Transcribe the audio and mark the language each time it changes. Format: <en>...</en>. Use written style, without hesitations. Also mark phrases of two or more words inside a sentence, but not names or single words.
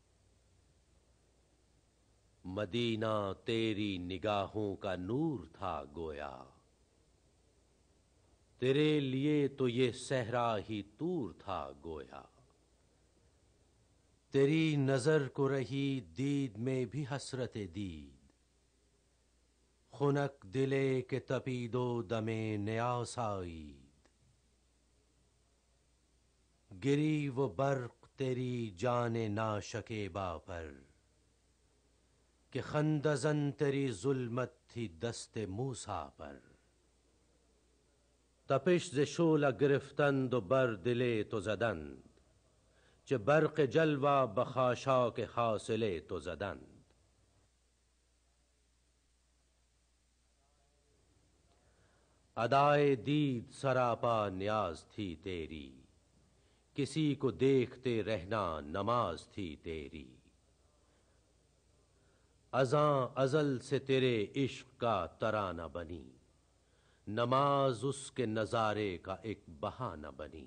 <ur>مدینہ تیری نگاہوں کا نور تھا گویا، تیرے لیے تو یہ صحرا ہی طور تھا گویا۔ تیری نظر کو رہی دید میں بھی حسرت دید،</ur> <fa>خنک دلے کے تپید و دم نیاس آئید۔</fa> <ur>گری وہ برق تیری جان ناشکیبا پر، کہ خندزن تیری ظلمت تھی دست موسیٰ پر۔</ur> <fa>تپش ز شعلہ گرفتند و بر دل تو زدند، چه برق جلوه به خاشاک حاصل تو زدند۔</fa> <ur>ادائے دید سراپا نیاز تھی تیری، کسی کو دیکھتے رہنا نماز تھی تیری۔ ازاں ازل سے تیرے عشق کا ترانہ بنی، نماز اس کے نظارے کا ایک بہانہ بنی۔</ur>